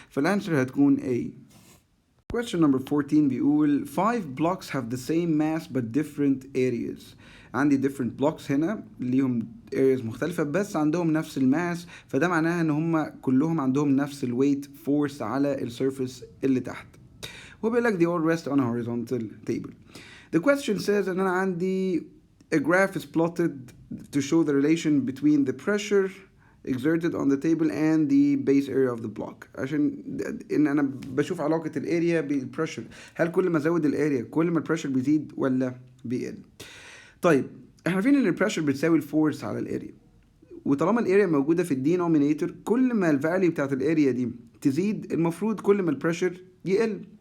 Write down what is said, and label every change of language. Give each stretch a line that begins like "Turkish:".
Arabic: فالانسر هتكون A.
English: Question number 14
Arabic: بيقول
English: 5 blocks have the same mass but different areas.
Arabic: عندي different blocks هنا ليهم areas مختلفة بس عندهم نفس الماس، فده معناها ان هم كلهم عندهم نفس الويت فورس على السيرفيس اللي تحت. وبيقول لك
English: they all rest on a horizontal table. The question says
Arabic: ان انا عندي
English: a graph is plotted to show the relation between the pressure exerted on the table and the base area of the block.
Arabic: عشان ان انا بشوف علاقة الاريا بالبريشر، هل كل ما ازود الاريا كل ما البريشر بيزيد ولا بيقل؟ طيب احنا عارفين ان البريشر بتساوي الفورس على الاريا، وطالما الاريا موجودة في الدينومينيتور كل ما الفاليو بتاعت الاريا دي تزيد المفروض كل ما البريشر يقل.